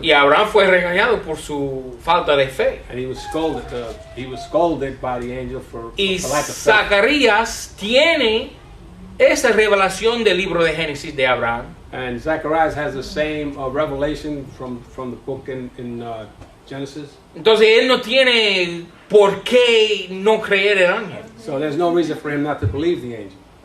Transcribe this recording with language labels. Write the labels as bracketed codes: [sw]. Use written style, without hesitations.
[es] Y Abraham fue regañado por su falta de fe. [en] And he was scolded by the angel for [es] Y [en] lack of faith. [es] Zacarías tiene esa revelación del libro de Génesis de Abraham. [en] And Zacharias has the same revelation from the book in Genesis. [es] Entonces él no tiene por qué no creer el ángel. [en] So there's no reason for him not to believe the angel.